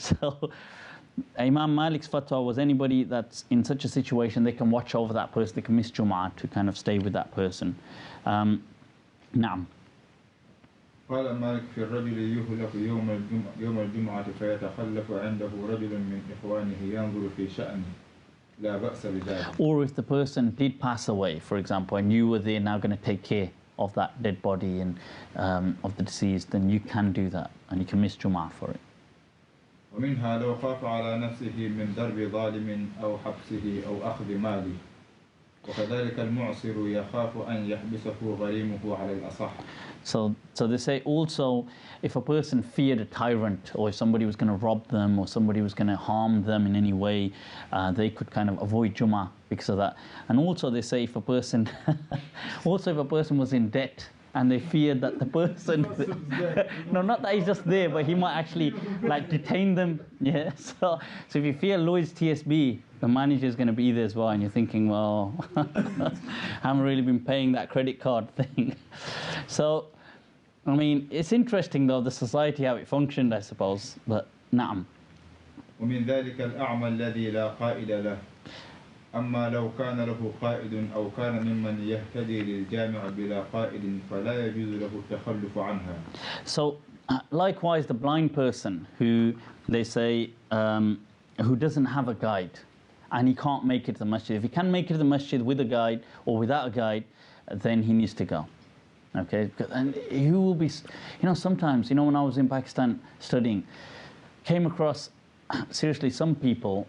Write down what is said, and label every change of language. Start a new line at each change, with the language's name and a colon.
English: So Imam Malik's fatwa was anybody that's in such a situation, they can watch over that person, they can miss Jum'ah to kind of stay with that person.
Arabic: Naam. قال مالك في الرجل يهلك يوم الجمعة فيتخلف عنده رجل من إخوانه ينظر في شأنه لا بأس بذلك.
English: Or if the person did pass away, for example, and you were there now going to take care of that dead body and of the deceased, then you can do that and you can miss Jum'ah for it.
Arabic: ومنها لو خاف على نفسه من ضرب ظالم أو حبسه أو أخذ ماله وكذلك المعسر يخاف أن يحبسه غريمه على الأصح.
English: So they say also, if a person feared a tyrant, or if somebody was going to rob them, or somebody was going to harm them in any way, they could kind of avoid Jum'ah because of that. And also they say if a person, also if a person was in debt, and they feared that the person, no, not that he's just there, but he might actually like detain them. Yeah. So if you fear Lloyd's TSB, the manager is going to be there as well, and you're thinking, well, I haven't really been paying that credit card thing. So, I mean, it's interesting though, the society, how it functioned, I suppose. But
Arabic: na'am. ومن ذلك الأعمى الذي لا قائد له. أما لو كان له قائد أو كان ممن يهتدي للجامع بلا قائد فلا يجوز له التخلف عنها.
English: So, likewise, the blind person who they say who doesn't have a guide and he can't make it to the masjid. If he can make it to the masjid with a guide or without a guide, then he needs to go. Okay, and who will be? You know, sometimes, you know, when I was in Pakistan studying, came across seriously some people.